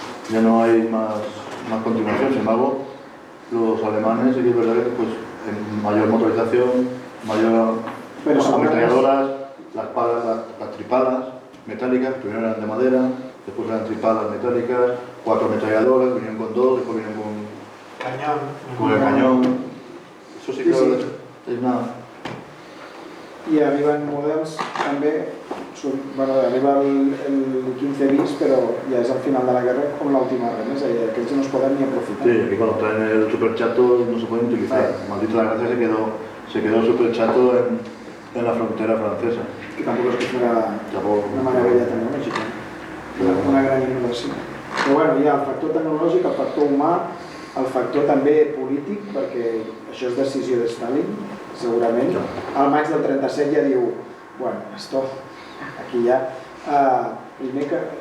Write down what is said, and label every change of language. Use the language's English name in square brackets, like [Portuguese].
[Spanish] Ya no hay más continuación. Sin embargo, los alemanes, sí que es verdad que pues, en mayor motorización, mayor ametralladoras, las tripalas metálicas, primero eran de madera, después eran tripalas metálicas, 4 ametralladoras, vinieron con 2, después vinieron con el cañón. Eso sí que es nada. [Catalan] I arriben models també, arriba el 15 bis, però ja és al final de la guerra com l'última remesa i aquells no es poden ni aprofitar. [Spanish] Sí, aquí cuando traen el super chato no se pueden utilizar. Maldito la gracia se quedó el super chato en la frontera francesa. [Catalan] Que tampoc és que fuera una meravella tecnològica, una gran innovació. Però bueno, hi ha el factor tecnològic, el factor humà, el factor també polític, perquè això és decisió de Stalin, segurament. Al maig del 37 ja diu, bueno, [Spanish] esto, aquí [Catalan] ja... Primer que...